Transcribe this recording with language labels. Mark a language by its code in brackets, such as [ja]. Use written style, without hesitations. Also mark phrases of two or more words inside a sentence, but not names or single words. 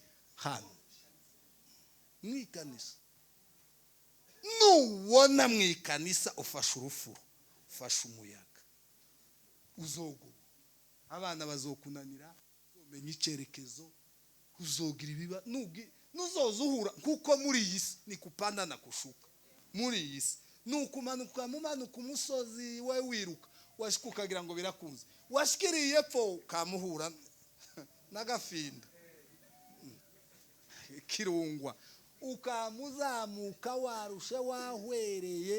[rn] Hano mwikanisa. Nuwona mwikanisa ufasha urufuro, ufasha umuyaga, uzogo abana bazokunanira, uzomenya icyerekezo, uzogira ibiba nuzoza uhura kuko muri iyi si ni [sw] kupanda na kushuka. [rn] Muri iyi si nukumanuka mumanuka umusozi we wiruka washika ukagira ngo birakunze, washikiriye pfo kamuhura n'agafinda kirungwa ukamuzamuka warushe wahwereye.